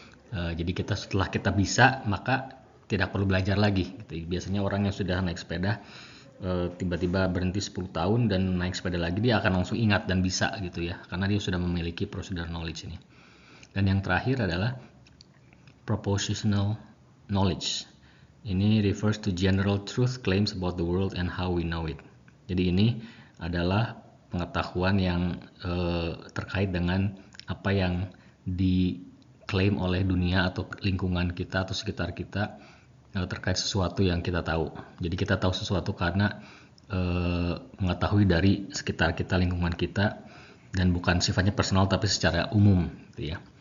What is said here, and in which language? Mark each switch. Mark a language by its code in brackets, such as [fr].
[id] Jadi setelah kita bisa, maka tidak perlu belajar lagi gitu. Biasanya orang yang sudah naik sepeda tiba-tiba berhenti 10 tahun dan naik sepeda lagi, dia akan langsung ingat dan bisa gitu ya, karena dia sudah memiliki procedural knowledge ini. Dan yang terakhir adalah propositional knowledge. [en] Ini refers to general truth claims about the world and how we know it. [id] Jadi ini adalah pengetahuan yang terkait dengan apa yang diklaim oleh dunia atau lingkungan kita atau sekitar kita terkait sesuatu yang kita tahu. Jadi kita tahu sesuatu karena mengetahui dari sekitar kita, lingkungan kita, dan bukan sifatnya personal tapi secara umum gitu ya.